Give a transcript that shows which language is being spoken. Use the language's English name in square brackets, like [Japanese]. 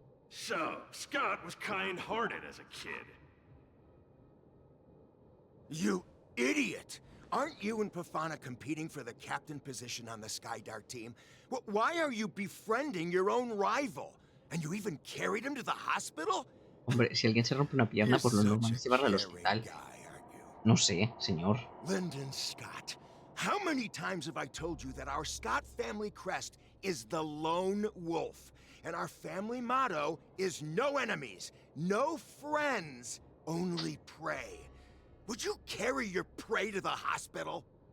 [English] So, Scott was kind-hearted as a kid. You idiot! Aren't you and Pafana competing for the captain position on the Skydart team? Why are you befriending your own rival? And you even carried him to the hospital? [Spanish] Hombre, si alguien se rompe una pierna, pues lo normal es llevarlo al hospital. No sé, señor. [English] Lyndon Scott, how many times have I told you that our Scott family crest is the lone wolf? And our family motto is no enemies, no friends, only prey. Would you carry your prey to the hospital?